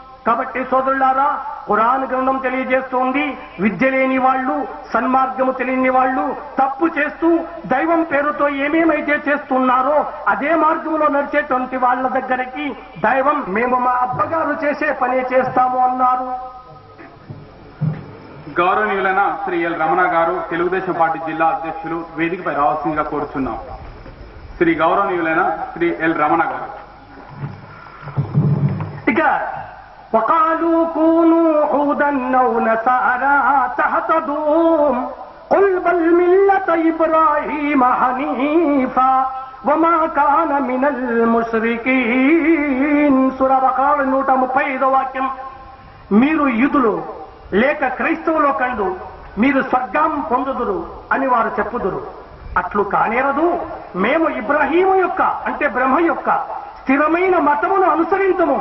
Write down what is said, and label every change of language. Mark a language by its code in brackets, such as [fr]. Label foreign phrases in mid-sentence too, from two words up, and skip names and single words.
[te] కాబట్టి సోదరులారా, ఖురాన్ గ్రంథం తెలియజేస్తోంది, విద్య లేని వాళ్ళు, సన్మార్గము తెలియని వాళ్ళు తప్పు చేస్తూ దైవం పేరుతో ఏమేమైతే చేస్తున్నారో అదే మార్గంలో నడిచేటువంటి వాళ్ళ దగ్గరికి దైవం మేము మా అబ్బగారు చేసే పనే చేస్తాము అన్నారు. గౌరవనీయులైన శ్రీ ఎల్ రమణ గారు, తెలుగుదేశం పార్టీ జిల్లా అధ్యక్షులు, వేదికపై రావాల్సిందిగా కోరుచున్నాం. శ్రీ గౌరవనీయులైన శ్రీ ఎల్ రమణ గారు. [ar] ఇక وقالوا كونوا هودا أو نصارى تهتدوا قل بل ملة إبراهيم حنيفا وما كان من المشركين. [te] సూరా బకరా 135 వాక్యం. మీరు యూదులు లేక క్రైస్తవులో కండు మీరు స్వర్గం పొందుదురు అని వారు చెప్పుదురు. అట్లు కానేరదు, మేము ఇబ్రాహీము యొక్క అంటే బ్రహ్మ యొక్క స్థిరమైన మతమును అనుసరించము.